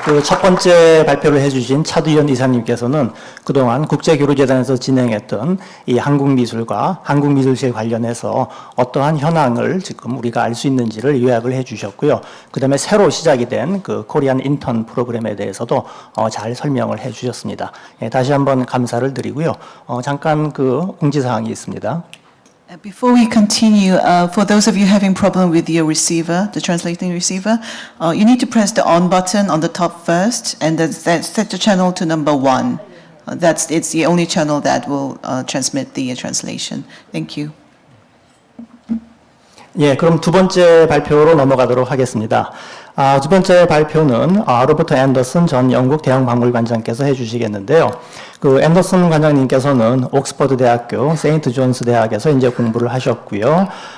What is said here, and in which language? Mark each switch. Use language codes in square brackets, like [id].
[ko] 그 첫 번째 발표를 해주신 차두현 이사님께서는 그동안 국제교류재단에서 진행했던 이 한국미술과 한국미술시에 관련해서 어떠한 현황을 지금 우리가 알 수 있는지를 요약을 해주셨고요. 그 다음에 새로 시작이 된 그 코리안 인턴 프로그램에 대해서도 잘 설명을 해주셨습니다. 예, 다시 한번 감사를 드리고요. 잠깐 그 공지사항이 있습니다. [en] Before we continue, for those of you having problem with your receiver, the translating receiver, you need to press the on button on the top first, and then set the channel to number 1. It's the only channel that will transmit the translation. Thank you. [ko] 예, 그럼 두 번째 발표로 넘어가도록 하겠습니다. 두 번째 발표는 로버트 앤더슨 전 영국 대형박물관장께서 해주시겠는데요. 그 앤더슨 관장님께서는 옥스퍼드 대학교, 세인트 존스 대학에서 이제 공부를 하셨고요.